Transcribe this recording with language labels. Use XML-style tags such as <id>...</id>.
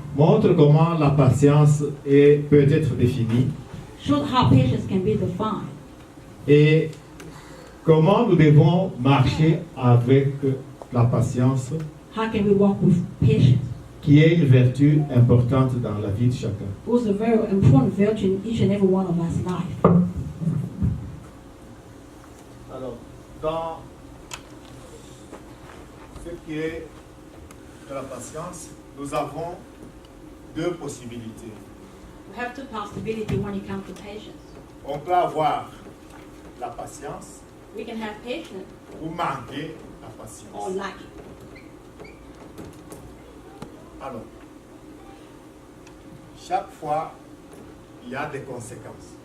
<fr>montrent comment la patience peut être définie</fr> <en>showed how patience can be defined</en> <fr>et comment nous devons marcher avec la patience,</fr> <en>how can we walk with patience,</en> <fr>qui est une vertu importante dans la vie de chacun.</fr> <en>who's a very important virtue in each and every one of us life.</en> <fr>Alors, dans ce qui est de la patience, nous avons deux possibilités.</fr> <en>We have two possibilities when it comes to patience.</en> <fr>On peut avoir la patience</fr> <en>We can have patience</en> <fr>ou manquer la</fr> <en>or</en> <fr>patience.</fr> <en>lack it.</en> <fr>Alors, chaque fois, il y a des conséquences.</fr>